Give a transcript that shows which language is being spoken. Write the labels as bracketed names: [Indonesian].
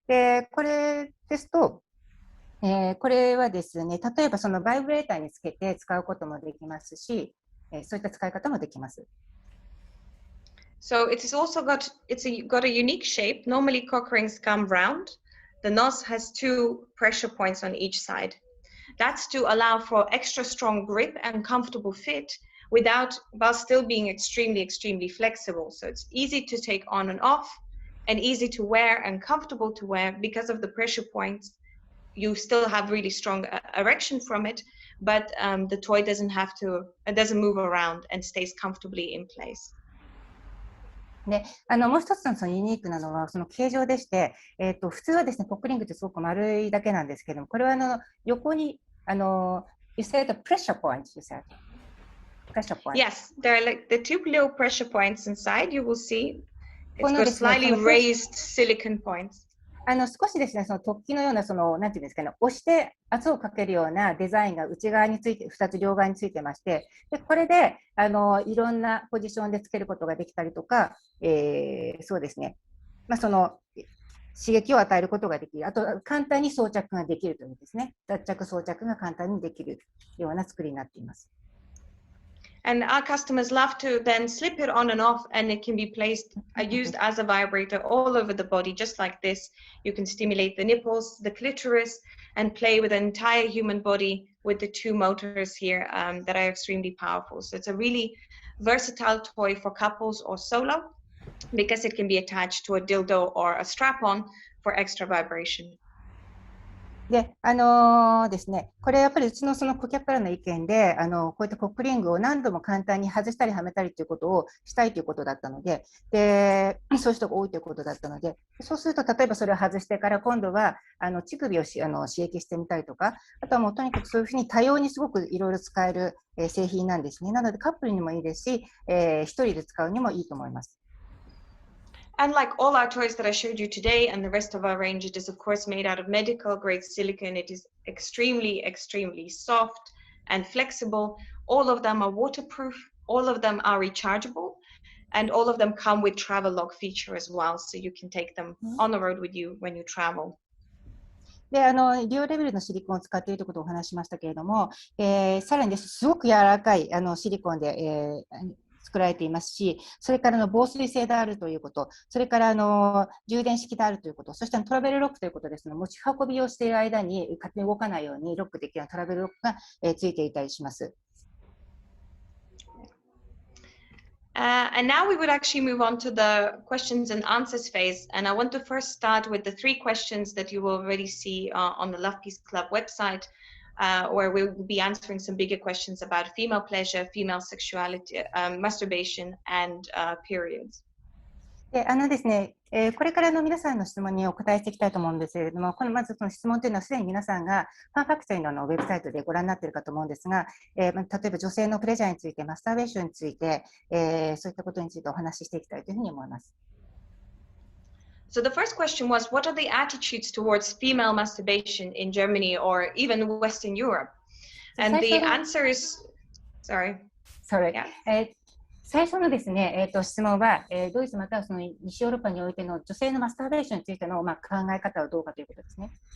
[Japanese] で、これですと、これはですね、例えばそのバイブレーターにつけて使うこともできますし、そういった使い方もできます。 [English] So it is also got a unique shape. Normally cock rings come round. The nose has two pressure points on each side. That's to allow for extra strong grip and comfortable fit while still being extremely flexible. So it's easy to take on and off and easy to wear and comfortable to wear because of the pressure points. You still have really strong erection from it, but the toy doesn't move around and stays comfortably in place. [Japanese] でもう一つのそのユニークなのはその形状でして、普通はですね、コックリングってすごく丸いだけなんですけども、これは横に [English] you said the pressure points, you said. Pressure points. Yes, there are like the two little pressure points inside. You will see it's got slightly raised silicon points. [Japanese] 少しですね、その突起のようななんていうんですかね、押して圧をかけるようなデザインが内側について、2つ両側についてまして、でこれでいろんなポジションでつけることができたりとか、そうですね、その刺激を与えることができる、あと簡単に装着ができるというですね、脱着装着が簡単にできるような作りになっています。 [English] And our customers love to then slip it on and off, and it can be used as a vibrator all over the body, just like this. You can stimulate the nipples, the clitoris, and play with the entire human body with the two motors here that are extremely powerful. So it's a really versatile toy for couples or solo because it can be attached to a dildo or a strap-on for extra vibration. [Japanese] でですね、これやっぱりうちのその顧客からの意見で、こういったコックリングを何度も簡単に外したりはめたりということをしたいということだったので、そういう人が多いということだったので、そうすると例えばそれを外してから今度は乳首を刺激してみたりとか、あとはもうとにかくそういうふうに多様にすごくいろいろ使える製品なんですね。なのでカップルにもいいですし、一人で使うにもいいと思います。 [English] And like all our toys that I showed you today and the rest of our range, it is of course made out of medical grade silicone. It is extremely soft and flexible. All of them are waterproof. All of them are rechargeable. And all of them come with travel lock feature as well. So you can take them on the road with you when you travel. [Japanese] でリオレベルのシリコンを使っているということをお話ししましたけれども、さらにすごく柔らかいシリコンで、作られていますし、それから防水性であるということ、それから充電式であるということ、そしてトラベルロックということですので、持ち運びをしている間に勝手に動かないようにロックできるようなトラベルロックが、ついていたりします。 [English] And now we would actually move on to the questions and answers phase. And I want to first start with the 3 questions that you will already see on the Love Peace Club website, where we will be answering some bigger questions about female pleasure, female sexuality, masturbation, and periods. [Japanese] でですね、これからの皆さんの質問にお答えしていきたいと思うんですけれども、まずその質問というのはすでに皆さんがファンファクトリーのウェブサイトでご覧になっているかと思うんですが、例えば女性のプレジャーについて、マスターベーションについて、そういったことについてお話ししていきたいというふうに思います。 [English] So the first question was, what are the attitudes towards female masturbation in Germany or even Western Europe? And the answer is, sorry. Yeah. [Japanese] 最初のですね、質問は、ドイツまたはその西ヨーロッパにおいての女性のマスターベーションについての、考え方はどうかということですね。